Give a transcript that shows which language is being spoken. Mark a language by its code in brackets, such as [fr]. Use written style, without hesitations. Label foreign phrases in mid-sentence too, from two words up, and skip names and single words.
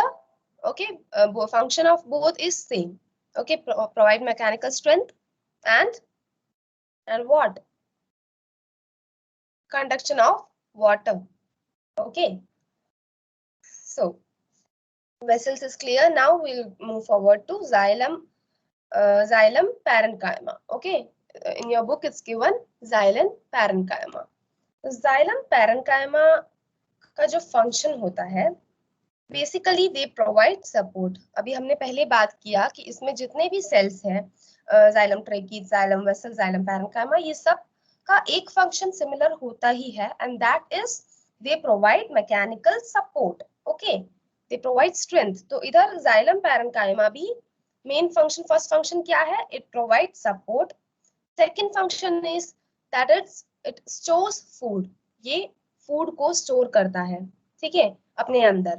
[en] Okay, function of both is same. Okay, provide mechanical strength and what, conduction of water. Okay, so vessels is clear. Now we'll move forward to xylem. Xylem parenchyma. Okay, in your book it's given xylem parenchyma. [hi] तो [en] xylem parenchyma [hi] का जो फंक्शन होता है, [en] basically they provide support. [hi] अभी हमने पहले बात किया कि इसमें जितने भी सेल्स हैं, [en] xylem trachea, xylem vessel, xylem parenchyma, [hi] ये सब का एक फंक्शन सिमिलर होता ही है, [en] and that is they provide mechanical support. okay, they provide strength. [hi] तो इधर [en] xylem parenchyma [hi] भी [en] main function, first function [hi] क्या है, [en] it provide support. second function is that it stores food, [hi] ये फूड को स्टोर करता है, ठीक है, अपने अंदर।